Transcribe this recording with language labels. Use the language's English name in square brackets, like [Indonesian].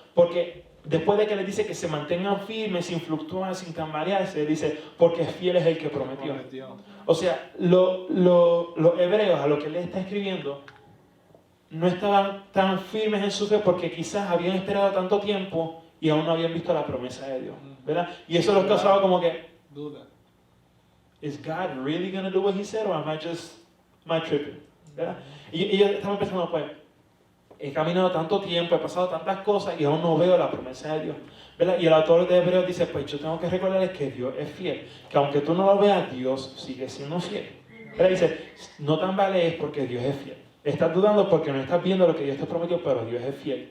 [Spanish] Porque después de que les dice que se mantengan firmes, sin fluctuar, sin tambalearse, dice, porque fiel es el que prometió. O sea, los hebreos a lo que él está escribiendo no estaban tan firmes en su fe porque quizás habían esperado tanto tiempo y aún no habían visto la promesa de Dios, ¿verdad? Y eso los causaba como que, duda. [English] ¿Is God really going to do what he said or am I tripping? [Spanish] ¿Verdad? Y ellos estaban pensando, pues, he caminado tanto tiempo, he pasado tantas cosas y aún no veo la promesa de Dios, ¿verdad? Y el autor de Hebreos dice, pues yo tengo que recordarles que Dios es fiel, que aunque tú no lo veas, Dios sigue siendo fiel. ¿Verdad? Dice, no tambalees porque Dios es fiel. Estás dudando porque no estás viendo lo que Dios te prometió, pero Dios es fiel.